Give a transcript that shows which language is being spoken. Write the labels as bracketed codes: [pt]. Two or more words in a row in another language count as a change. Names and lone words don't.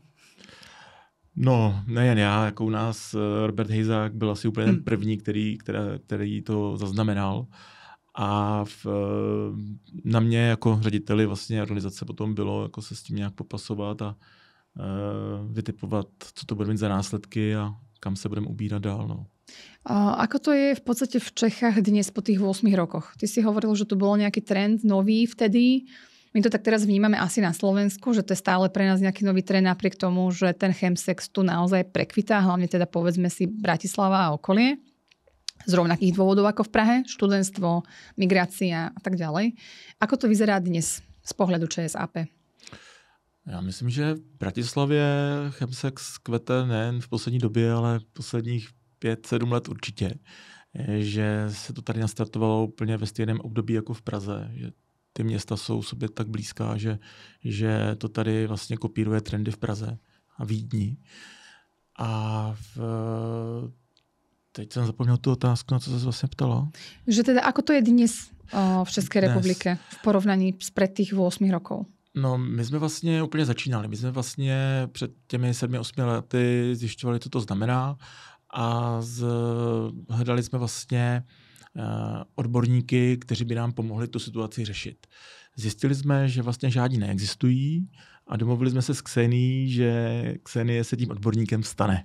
[cs] No, nejen já, jako u nás Robert Hejzák byl asi úplně ten první, který to zaznamenal. A na mě jako řediteli vlastně organizace potom bylo jako se s tím nějak popasovat a vytipovat, co to bude mít za následky a kam se budeme ubírat dál. No. [sk] Ako to je v podstate v Čechách dnes po tých 8 rokoch? Ty si hovoril, že to bol nejaký trend nový vtedy. My to tak teraz vnímame asi na Slovensku, že to je stále pre nás nejaký nový trend napriek tomu, že ten chemsex tu naozaj prekvitá, hlavne teda povedzme si Bratislava a okolie. Z rovnakých dôvodov ako v Prahe, študentstvo, migrácia a tak ďalej. Ako to vyzerá dnes z pohľadu ČSAP? [cs] Já myslím, že v Bratislavě chemsex kvete nejen v poslední době, ale v posledních 5-7 let určitě. Že se to tady nastartovalo úplně ve stejném období jako v Praze. Že ty města jsou sobě tak blízká, že to tady vlastně kopíruje trendy v Praze a Vídni. A teď jsem zapomněl tu otázku, na co se vlastně ptala. [sk] Že teda, ako to je dnes v České republike v porovnaní spred tých 8 rokov? [cs] No, my jsme vlastně úplně začínali. My jsme vlastně před těmi 7-8 lety zjišťovali, co to znamená a hledali jsme vlastně odborníky, kteří by nám pomohli tu situaci řešit. Zjistili jsme, že vlastně žádní neexistují a domluvili jsme se s Ksenií, že Ksenie se tím odborníkem stane.